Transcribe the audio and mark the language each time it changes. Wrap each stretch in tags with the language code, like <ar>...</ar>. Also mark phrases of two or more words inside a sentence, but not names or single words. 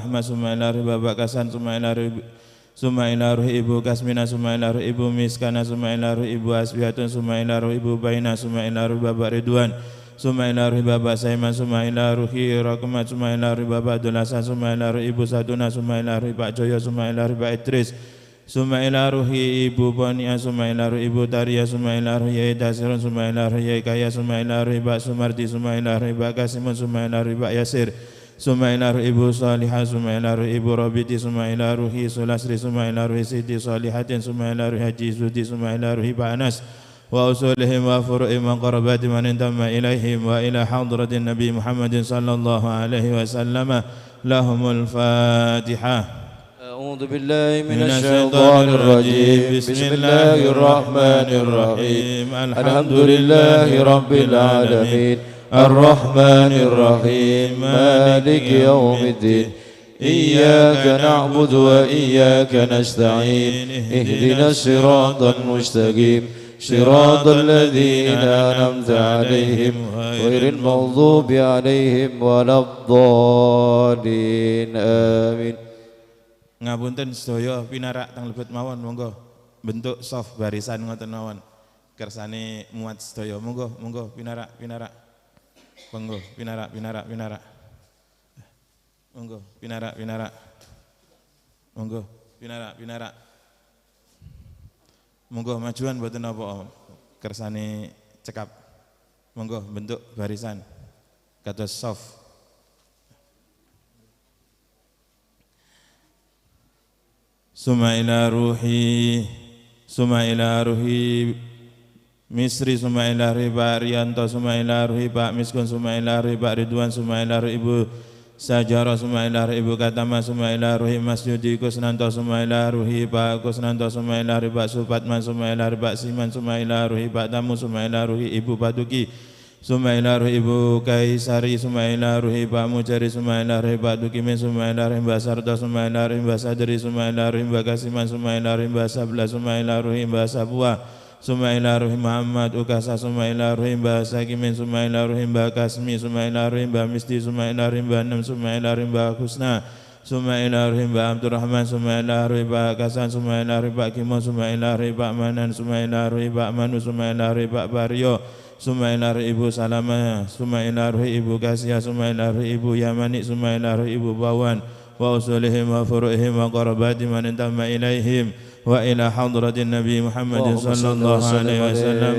<ar>Ahmad, summa ila Ruhi Bapak Kasan, summa ila Ruhi Ibu Kasmina, summa ila Ruhi Ibu Miskana, summa ila Ruhi Ibu Asbihatun, summa ila Ruhi Ibu Baina, summa ila Ruhi Bapak Ridwan, summa ila Ruhi Bapak Saiman, summa ila Ruhi Rahmat, summa ila Ruhi Bapak Abdul Hasan, summa ila Ruhi Ibu Saduna, summa ila Ruhi Pak Joyo, summa ila Ruhi Pak Idris, summa ila ruhi ibu Bonia, summa ila ruhi ibu Taria, summa ila ruhi Yai Dasirun, summa ila ruhi Yai Kaya, summa ila ruhi Pak Sumarti, summa ila ruhi Pak Kasimun, summa ila ruhi Pak Yasir, summa ila ruhi ibu Salihah, summa ila ruhi ibu Robiti, ثم إلى روح Sulasri، ثم إلى روح Siti Salihatin، ثم إلى روح Haji Sudi، ثم إلى روح Pak Anas وأصولهم وفروعهم وقراباتهم من انتمى إليهم وإلى حضرة النبي محمد صلى الله عليه وسلم. لهم الفاتحة. أعوذ بالله من الشيطان الرجيم. بسم الله الرحمن الرحيم. الحمد لله رب العالمين الرحمن الرحيم مالك يوم الدين إياك نعبد وإياك نستعين اهدنا الصراط المستقيم صراط الذين أنعمت عليهم غير المغضوب عليهم ولا الضالين آمين.</ar> <jv>Ngapunten sedaya pinarak teng lebet mawon, monggo bentuk soft barisan ngoten mawon kersane muat sedaya, monggo pinarak monggo pinarak monggo pinarak monggo pinarak monggo majuan mboten napa kersane cekap, monggo bentuk barisan kados soft.</jv> <ar>Summa ila ruhi Misri, summa ila ruhi Pak Rianto, summa ila ruhi Pak Miskun, summa ila ruhi Pak Ridwan, summa ila ruhi Ibu Sajaro, summa ila ruhi Ibu Katama, summa ila ruhi Mas Yudi Kusnanto, summa ila ruhi Pak Kusnanto, summa ila ruhi Pak Supatman, summa ila ruhi Pak Siman, summa ila ruhi Pak Tamu, summa ila ruhi Ibu Paduki, summa ila ruhi Ibu Kaisari, summa ila ruhi Pak Mujari, summa ila ruhi Pak Dukimin, summa ila ruhi Mbak Sarto, summa ila ruhi Mbak Sadri, summa ila ruhi Mbak Kasiman, summa ila ruhi Mbak Sabla, summa ila ruhi Mbak Sabua, ثم إلى روح Muhammad Ukasa، ثم إلى روح Mbak Sakimin، ثم إلى روح Mbak Kasmi، ثم إلى روح Mbak Misti، ثم إلى روح Mbak Nem، ثم إلى روح Mbak Husna، ثم إلى روح Mbak Abdurrahman، ثم إلى روح Pak Kasan، ثم إلى روح Pak Kimo، ثم إلى روح Pak Manan، ثم إلى روح Pak Manu، ثم إلى روح Pak Baryo، ثم إلى روح Ibu Salama، ثم إلى روح Ibu Kasya، ثم إلى روح Ibu Yamani، ثم إلى روح Ibu Bawan وأصولهم وفروعهم وقراباتهم من انتمى إليهم وإلى حضرة النبي محمد صلى الله عليه وسلم.</ar>